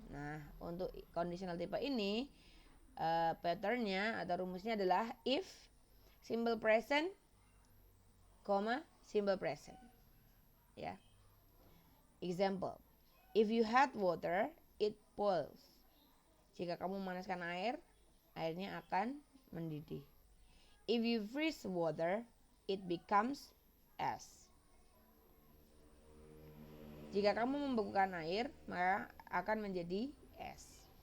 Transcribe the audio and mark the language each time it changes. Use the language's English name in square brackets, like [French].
[Indonesian] Nah, untuk conditional tipe ini patternnya atau rumusnya adalah if simple present, simple present. Ya. Example. [English] If you hot water, it boils. [Indonesian] Jika kamu memanaskan air, airnya akan mendidih. [English] If you freeze water, it becomes ice. [Indonesian] Jika kamu membekukan air, maka akan menjadi es.